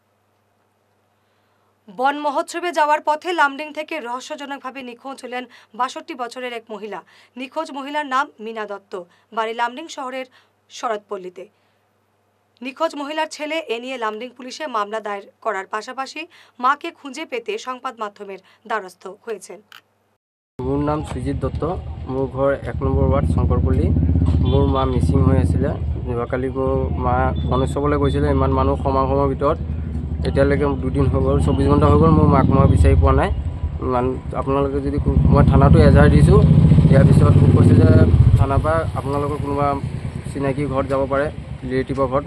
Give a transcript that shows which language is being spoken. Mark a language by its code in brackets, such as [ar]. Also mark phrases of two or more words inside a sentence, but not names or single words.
[bn] বন মহোৎসবে যাওয়ার পথে লামডিং থেকে রহস্যজনকভাবে নিখোঁজ হলেন ৬২ বছরের এক মহিলা। নিখোঁজ মহিলার নাম মিনা দত্ত, বাড়ি লামডিং শহরের শরৎপল্লীতে। নিখোঁজ মহিলার ছেলে এ নিয়ে লামডিং পুলিশে মামলা দায়ের করার পাশাপাশি মাকে খুঁজে পেতে সংবাদ মাধ্যমের দ্বারস্থ হয়েছেন। [as] মোৰ নাম সুজিত দত্ত, মোৰ ঘৰ 1 নম্বৰ ৱাৰ্ড শংকৰপল্লী। মোৰ মা মিচিং হৈ আছিলে। যোৱাকালি মোৰ মা গণেশলৈ গৈছিলে, ইমান মানুহ সমাগমৰ ভিতৰত এতিয়ালৈকে 2 দিন হৈ গ'ল, 24 ঘণ্টা হৈ গ'ল। মোৰ মাক মই বিচাৰি পোৱা নাই। আপোনালোকে যদি মই থানাটো এজাহাৰ দিছোঁ, ইয়াৰ পিছত কৈছে যে থানাৰ পৰা আপোনালোকৰ কোনোবা চিনাকি ঘৰত যাব পাৰে, ৰিলেটিভৰ ঘৰত।